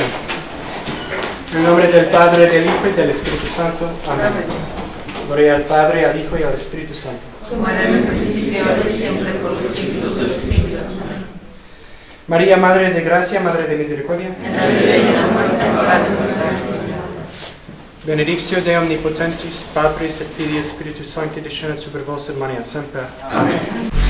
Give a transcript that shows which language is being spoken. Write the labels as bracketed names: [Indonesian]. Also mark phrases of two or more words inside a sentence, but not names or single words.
[Spanish] En nombre del Padre, del Hijo y del Espíritu Santo. Amén. Gloria al Padre, al Hijo y al Espíritu Santo. Como era en el principio, ahora y siempre, por los siglos de los siglos. María, Madre de Gracia, Madre de Misericordia. En la vida y en la muerte, paz y Señor. [Latin] Benedictio Dei Omnipotentis, Patris et Filii et Spiritus Sancti, descendat super vos et manet semper. Amen.